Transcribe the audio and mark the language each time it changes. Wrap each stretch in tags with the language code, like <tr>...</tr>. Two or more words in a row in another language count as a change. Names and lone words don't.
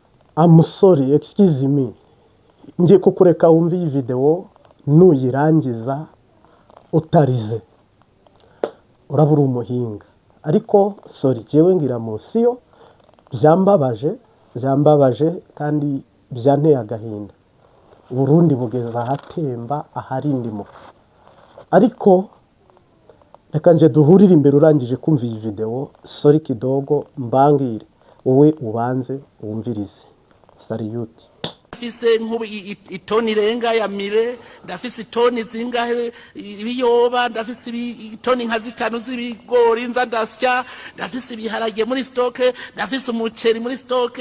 <en>I'm sorry, excuse me.</en> <rn>Ngiye kukureka wumve iyi video nuyirangiza utarize. Urabura umuhinga. Ariko sorry, jewe ngira musiyo byambabaje kandi byanteye agahinda. Burundi bugeza ahatemba aharindimo. Ariko reka nje duhurire imbere urangije kumva iyi video, sorry kidogo mbangire wowe ubanze wumvirize. Salute. Ndafise nk'ubu itoni irenga ya mire, ndafise itoni zingahe ibiyoba, ndafise itoni nka 5 z'ibigori nza ndasya, ndafise ibiharage muri stoke, ndafise umuceri muri stoke.</rn>